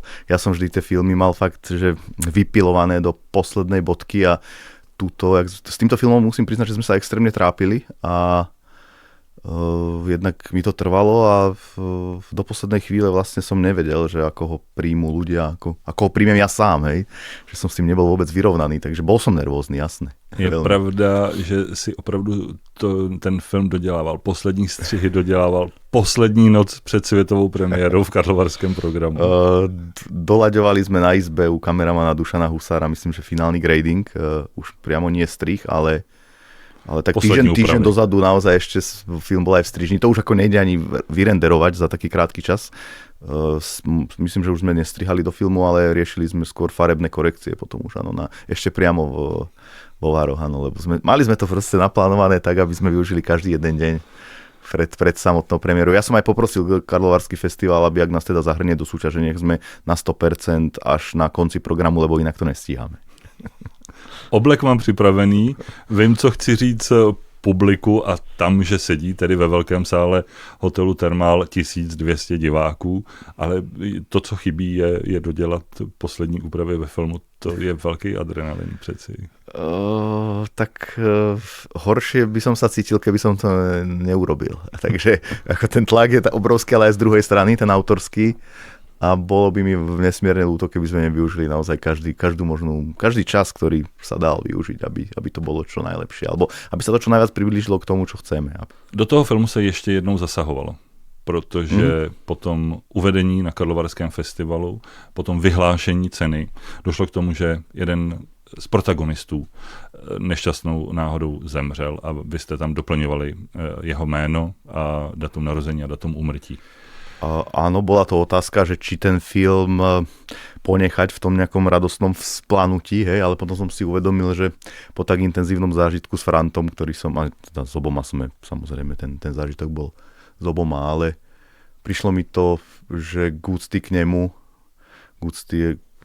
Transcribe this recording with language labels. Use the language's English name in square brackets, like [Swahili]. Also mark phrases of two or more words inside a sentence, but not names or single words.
[Slovak] Ja som vždy tie filmy mal fakt, že vypilované do poslednej bodky a s týmto filmom musím priznať, že sme sa extrémne trápili a jednak mi to trvalo a do poslednej chvíle vlastne som nevedel, že ako ho príjmu ľudia, ako ho príjmem ja sám, hej. Že som s tým nebol vôbec vyrovnaný, takže bol som nervózny, jasné. [Czech] Je pravda, že si opravdu ten film dodělával, poslední střihy dodělával poslední noc před světovou premiérou v karlovarském programu. [Slovak] Doľaďovali sme na izbe u kameramana Dušana Husára, myslím, že finálny grading, už priamo nie strih, ale tak týždeň dozadu naozaj ešte film bol aj v strižni. To už ako nejde ani vyrenderovať za taký krátky čas. Myslím, že už sme nestrihali do filmu, ale riešili sme skôr farebné korekcie potom už ešte priamo vo Vároch, lebo mali sme to proste naplánované tak, aby sme využili každý jeden deň pred samotnou premiérou. Ja som aj poprosil Karlovarský festival, aby ak nás teda zahrnie do súťaže, nech sme na 100% až na konci programu, lebo inak to nestíhame. [Czech] Oblek mám připravený, vím, co chci říct publiku a tam, že sedí tedy ve velkém sále hotelu Thermal 1200 diváků, ale to, co chybí, je dodělat poslední úpravy ve filmu. To je velký adrenalin přeci. [Slovak] Tak horšie by som sa cítil, keby som to neurobil. Takže ako ten tlak je obrovský, ale aj z druhej strany, ten autorský. A bolo by mi nesmierne ľúto, keby sme nevyužili naozaj každý čas, ktorý sa dal využiť, aby to bolo čo najlepšie, alebo aby sa to čo najviac priblížilo k tomu, čo chceme. [Czech] Do toho filmu se ještě jednou zasahovalo, protože potom uvedení na Karlovarském festivalu, potom vyhlášení ceny, došlo k tomu, že jeden z protagonistů nešťastnou náhodou zemřel a vy jste tam doplňovali jeho jméno a datum narození a datum úmrtí. [Slovak] Áno, bola to otázka, že či ten film ponechať v tom nejakom radostnom vzplanutí, hej, ale potom som si uvedomil, že po tak intenzívnom zážitku s Frantom, ktorý som, a teda s oboma sme, samozrejme ten zážitok bol s oboma, ale prišlo mi to, že k úcty k nemu, k úcty